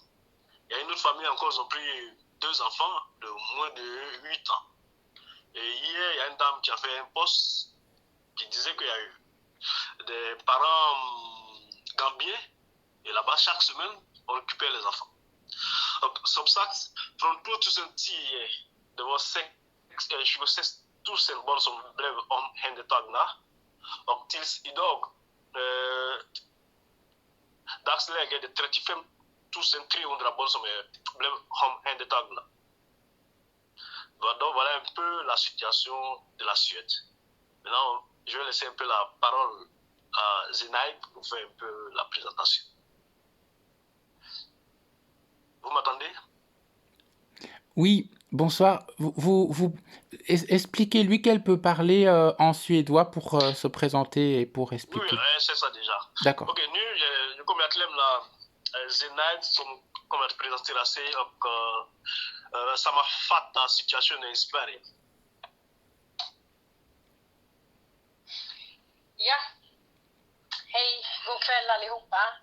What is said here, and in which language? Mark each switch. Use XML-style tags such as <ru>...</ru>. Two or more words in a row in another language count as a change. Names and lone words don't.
<fr>Il y a une autre famille encore, ils ont pris 2 enfants de moins de 8 ans. Et hier, il y a une dame qui a fait un post qui disait qu'il y a eu des parents gambiens, et là-bas, chaque semaine, on récupère les enfants. Donc,</fr> <sv>som sagt, från 2010, det var 26 000 barn som blev omhändertagna. Och tills idag, dagsläget är det 35 300 barn som blev omhändertagna.</sv> <fr>Donc, voilà un peu la situation de la Suède. Maintenant, je vais laisser un peu la parole à Zenaïd pour faire un peu la présentation. Vous m'entendez? Oui, bonsoir. Expliquez-lui qu'elle peut parler en suédois pour se présenter et pour expliquer. Oui, c'est ça déjà. D'accord.</fr> <sv>Ok, nu kommer jag att lämna Zenaïd som kommer att presentera sig och sammanfatta situationen i Sverige. Ja, hej, god kväll allihopa.</sv>